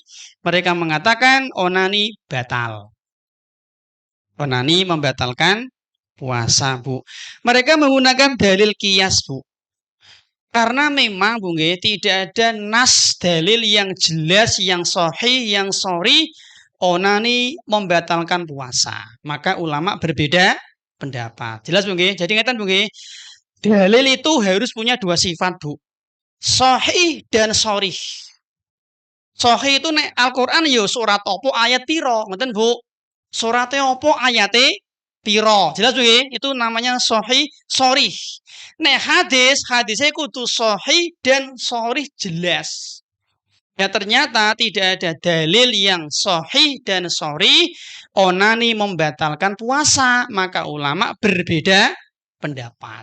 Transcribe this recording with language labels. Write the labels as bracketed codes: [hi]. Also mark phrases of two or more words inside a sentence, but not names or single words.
[id] Mereka mengatakan onani batal. Onani membatalkan puasa, Bu. Mereka menggunakan dalil qiyas, Bu. Karena memang Bu nggih tidak ada nas dalil yang jelas, yang sahih, yang shori onani membatalkan puasa. Maka ulama berbeda pendapat. Jelas Bu nggih? Jadi ngeten Bu nggih. Dalil itu harus punya dua sifat, Bu. Sahih dan shorih. Sahih itu [jv] nek Al-Qur'an ya surat opo ayat piro, ngoten Bu. Surate opo ayate piro. Jelas nggih? [id] Itu namanya sahih sharih. [jv] Nek hadisnya kudu [id] sahih dan sharih jelas. Ya ternyata tidak ada dalil yang sahih dan sharih onani membatalkan puasa, maka ulama berbeda pendapat.